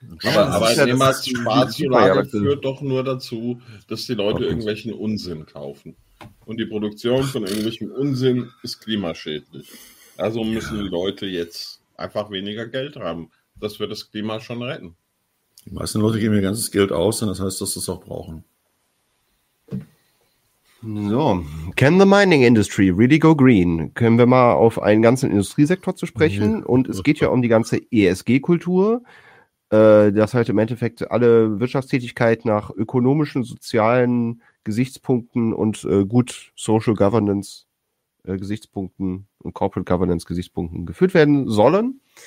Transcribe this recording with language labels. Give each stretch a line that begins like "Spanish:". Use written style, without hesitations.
German: Aber Arbeitnehmersparzulage führt doch nur dazu, dass die Leute irgendwelchen Unsinn kaufen. Und die Produktion von irgendwelchem Unsinn ist klimaschädlich. Also müssen die Leute jetzt einfach weniger Geld haben. Das wird das Klima schon retten. Die meisten Leute geben ihr ganzes Geld aus und das heißt, dass sie es auch brauchen.
English: So, can the mining industry really go green?
German: Können wir mal auf einen ganzen Industriesektor zu sprechen? Und es geht ja um die ganze ESG-Kultur. Dass halt im Endeffekt alle Wirtschaftstätigkeit nach ökonomischen, sozialen Gesichtspunkten und gut Social Governance Gesichtspunkten und Corporate Governance Gesichtspunkten geführt werden sollen.